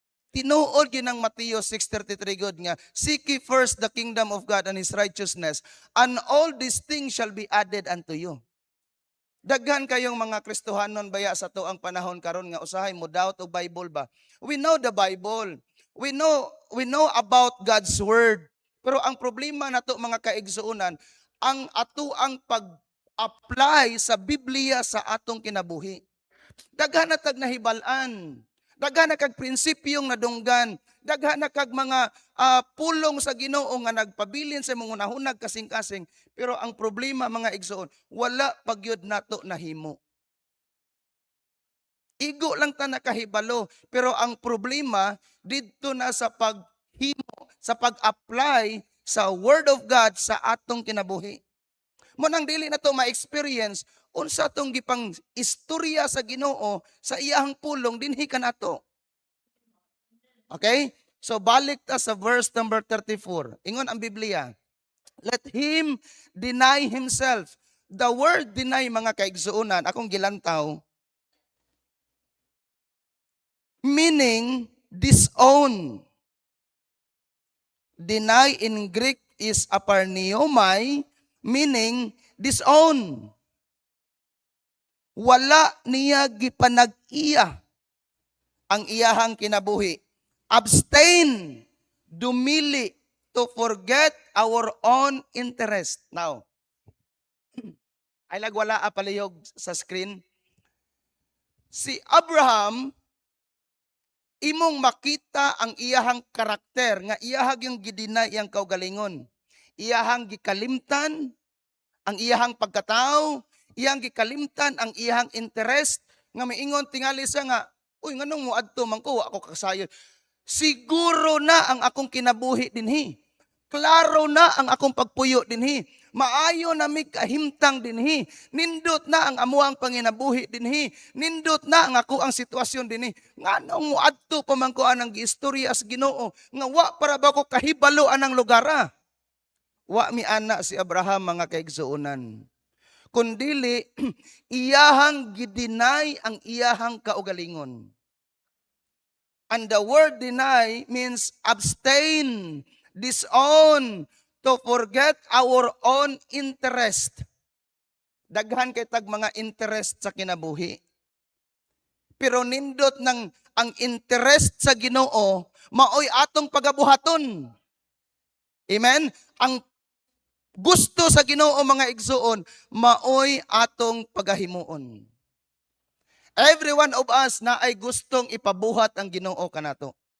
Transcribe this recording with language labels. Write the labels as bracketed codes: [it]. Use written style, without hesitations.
[ceb] Tinuod yun ng [en] Matthew 6:33 good nga, seek ye first the kingdom of God and His righteousness, and all these things shall be added unto you. [ceb] Daghan kayong mga Kristohanon baya sa to ang panahon karon nga usahay mo doubt o Bible ba? [en] We know the Bible. We know about God's word. [ceb] Pero ang problema nato mga kaigsuonan, ang atuang pag-apply sa Biblia sa atong kinabuhi. Daghan na kag nahibalan. Daghan na kag prinsipyong nadunggan. Daghan na kag mga pulong sa Ginoo nga nagpabilin sa mga hunahunag kasing-kasing. Pero ang problema mga igsoon, wala pagyud nato nahimo. Igo lang ta nakahibalo, pero ang problema didto na sa paghimo, sa pag-apply sa Word of God sa atong kinabuhi. Mo nang dili na to ma-experience unsa tong gipang istorya sa Ginoo sa iyahang pulong dinhi kanato. [en] Okay? So [ceb] balik ta sa [en] verse number 34. [ceb] Ingon ang Biblia, [en] let him deny himself. The word deny [ceb] mga kaigsuonan, akong gilantaw, [en] meaning disown. Deny in Greek is aparniomai, meaning disown. [ceb] Wala niya gipanag-iya ang iyahang kinabuhi. [en] Abstain, [ceb] dumili, [en] to forget our own interest. [ceb] Now, ay lagwala palihog sa screen. Si Abraham, imong makita ang iyahang karakter, nga iyahag yung gidinay iyang kaugalingon. Iyahang gikalimtan, ang iyahang pagkatao, iyang gikalimtan ang iyahang interest, nga maingon tingali siya nga, uy, nganong mo adto man ko, ako kasayon. Siguro na ang akong kinabuhi dinhi. Klaro na ang akong pagpuyo dinhi. Maayo na mig kahimtang dinhi. Nindot na ang amuang panginabuhi dinhi. Nindot na ang ako ang sitwasyon dinhi. Nganong mo adto pa man ko anang giistorya as Ginoo, nga wa para ba ko kahibalo anang lugara. Wa mi ana si Abraham mga kaigsuonan. Kundili iyahang gidinay ang iyahang kaugalingon. [en] And the word deny means abstain, disown, to forget our own interest. [ceb] Daghan kay tag mga interest sa kinabuhi. Pero nindot ng ang interest sa Ginoo, maoy atong pagabuhaton. Amen? Ang gusto sa Ginoo mga igsuon, maoy atong pagahimuon. [en] Every one of us [ceb] na ay gustong ipabuhat ang Ginoo kanato.